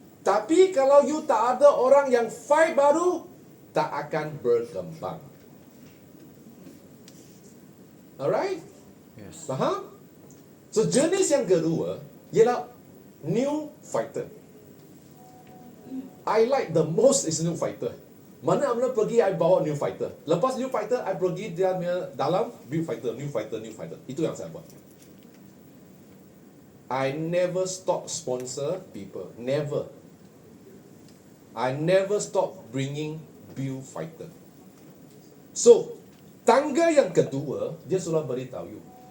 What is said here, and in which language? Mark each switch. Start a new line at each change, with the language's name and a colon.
Malay: Tapi kalau you tak ada orang yang fight baru, tak akan berkembang.
English: Alright? Yes.
Malay: Faham? So jenis yang kedua ialah new fighter.
English: I like the most is new fighter.
Malay: Mana-mana pergi,
English: I bawa new fighter.
Malay: Lepas new fighter, I pergi dia punya dalam new fighter, new fighter, new fighter. Itu yang saya buat.
English: I never stop sponsor people. Never. I never stop bringing new fighter.
Malay: So, tangga yang kedua, dia sudah beritahu you.